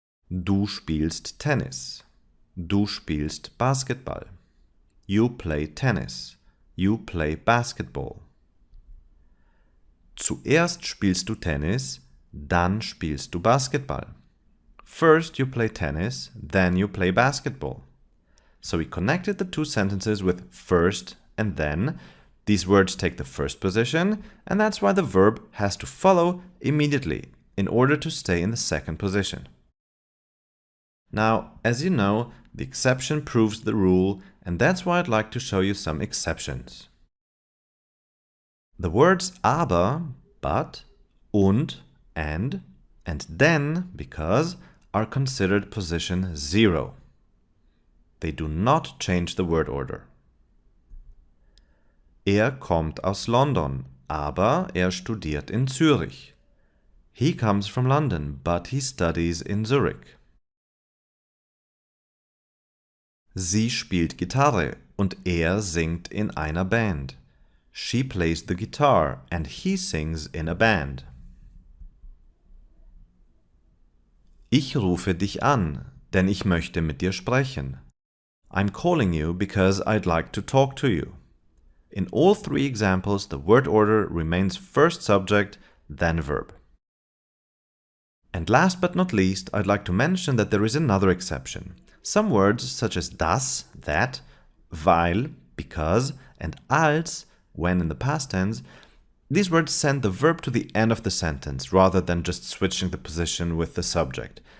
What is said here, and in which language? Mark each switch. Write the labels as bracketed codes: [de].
[de] Du spielst Tennis. Du spielst Basketball. [en] You play tennis. You play basketball. [de] Zuerst spielst du Tennis, dann spielst du Basketball. [en] First you play tennis, then you play basketball. So we connected the two sentences with first and then. These words take the first position, and that's why the verb has to follow immediately in order to stay in the second position. Now, as you know, the exception proves the rule, and that's why I'd like to show you some exceptions. The words aber, but, und, and then, because, are considered position 0. They do not change the word order. [de] Kommt aus London, aber studiert in Zürich. [en] He comes from London, but he studies in Zurich. [de] Sie spielt Gitarre und singt in einer Band. [en] She plays the guitar and he sings in a band. [de] Ich rufe dich an, denn ich möchte mit dir sprechen. [en] I'm calling you because I'd like to talk to you. In all three examples, the word order remains first subject, then verb. And last but not least, I'd like to mention that there is another exception. Some words such as das, that, weil, because, and als, when in the past tense, these words send the verb to the end of the sentence rather than just switching the position with the subject.